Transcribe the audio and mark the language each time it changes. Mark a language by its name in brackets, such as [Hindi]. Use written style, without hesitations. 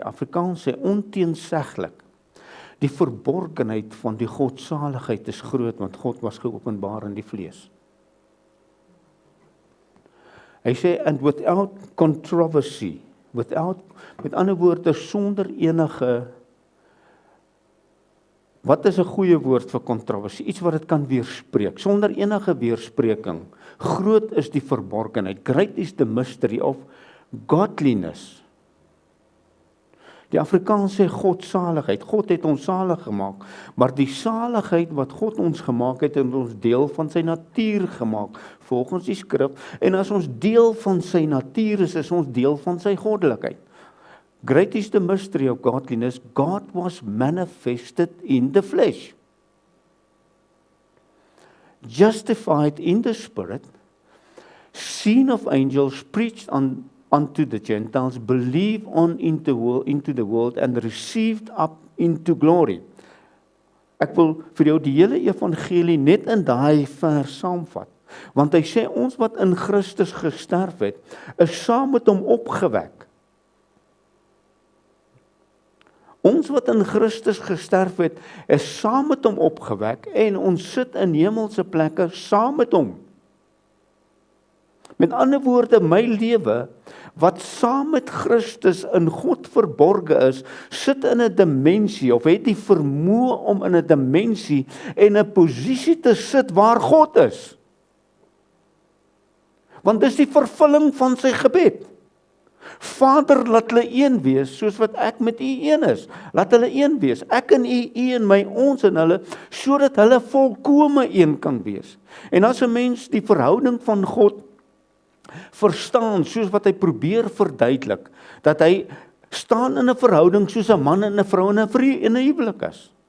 [Afrikaans] Afrikaans sê onteenseglik, die verborgenheid van die godsaligheid is groot, want God was geopenbaar in die vlees. Hy sê, [English] and without controversy, [Afrikaans] met ander woorde, sonder enige, wat is 'n goeie woord vir kontroversie? Iets wat dit kan weerspreek, sonder enige weerspreking. Groot is die verborgenheid. [English] Great is the mystery of godliness. [Afrikaans] Die Afrikaans sê godsaligheid. God het ons salig gemaak, maar die saligheid wat God ons gemaak het, het ons deel van sy natuur gemaak, volgens die skrif. En as ons deel van sy natuur is ons deel van sy goddelikheid. [English] Great is the mystery of godliness. God was manifested in the flesh, justified in the spirit, seen of angels, preached unto the Gentiles, believed on into the world, and received up into glory. [Afrikaans] Ek wil vir jou die hele evangelie net in daai vers saamvat, want hy sê ons wat in Christus gesterf het, is saam met hom opgewek. Ons wat in Christus gesterf het, is saam met hom opgewek, en ons sit in hemelse plekke saam met hom. Met ander woorde, my lewe, wat saam met Christus in God verborge is, sit in 'n dimensie, of het die vermoë om in 'n dimensie en 'n posisie te sit waar God is. Want dis die vervulling van sy gebed. Vader, laat hulle een wees, soos wat ek met u een is. Laat hulle een wees, ek en u en my, ons en hulle, sodat hulle volkome een kan wees. En as 'n mens die verhouding van God verstaan, soos wat hy probeer verduidelik, dat hy staan in 'n verhouding soos 'n man en 'n vrou in 'n huwelik is.